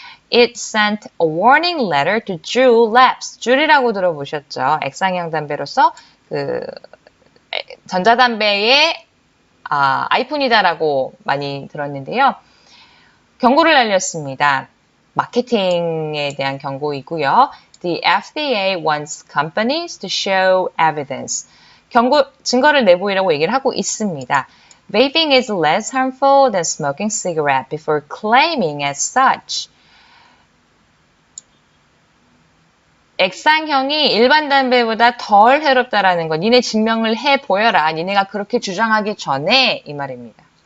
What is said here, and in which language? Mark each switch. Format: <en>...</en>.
<en>It sent a warning letter to Juul Labs.</en> <ko>줄이라고 들어보셨죠? 액상형 담배로서 전자담배의 아이폰이다라고 많이 들었는데요. 경고를 날렸습니다. 마케팅에 대한 경고이고요.</ko> <en>The FDA wants companies to show evidence.</en> <ko>증거를 내보이라고 얘기를 하고 있습니다.</ko> <en>Vaping is less harmful than smoking cigarette before claiming as such.</en> <ko>액상형이 일반 담배보다 덜 해롭다라는 거 니네 증명을 해 보여라. 니네가 그렇게 주장하기 전에 이 말입니다.</ko>